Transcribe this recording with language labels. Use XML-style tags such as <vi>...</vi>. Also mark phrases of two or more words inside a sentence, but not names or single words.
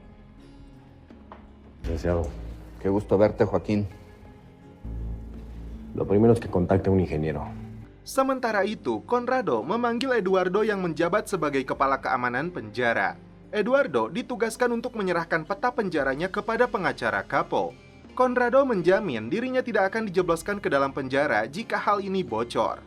<es>Qué gusto verte, Joaquín. Lo primero es que contacte a un ingeniero.</es> <id>Sementara itu, Conrado memanggil Eduardo yang menjabat sebagai kepala keamanan penjara. Eduardo ditugaskan untuk menyerahkan peta penjaranya kepada pengacara Capo. Conrado menjamin dirinya tidak akan dijebloskan ke dalam penjara jika hal ini bocor.</id>